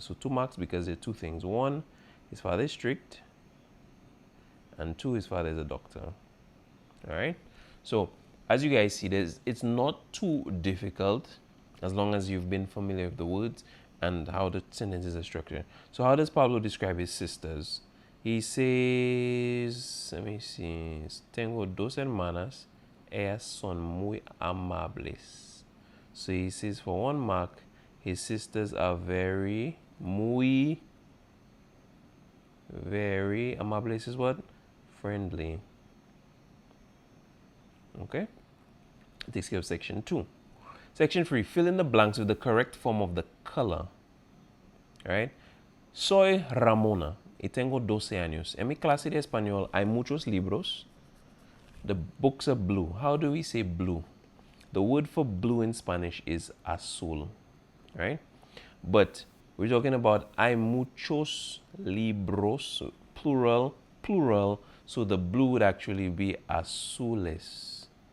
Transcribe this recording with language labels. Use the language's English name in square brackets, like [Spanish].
[English] So 2 marks because there are 2 things. 1, his father is strict. And 2, his father is a doctor. All right. So as you guys see, it's not too difficult as long as you've been familiar with the words and how the sentences are structured. So how does Pablo describe his sisters? He says, let me see, [Spanish] tengo 2 hermanas, ellas son muy amables. [English] So he says for 1 mark, his sisters are very amables is what? Friendly. Okay. It takes care of section 2. Section 3, fill in the blanks with the correct form of the color. [Spanish] Alright. Soy Ramona y tengo 12 años. En mi clase de español hay muchos libros. [English] The books are blue. How do we say blue? The word for blue in Spanish is azul. Right? But we're talking about [Spanish] hay muchos libros, [English] plural. So the blue would actually be azules.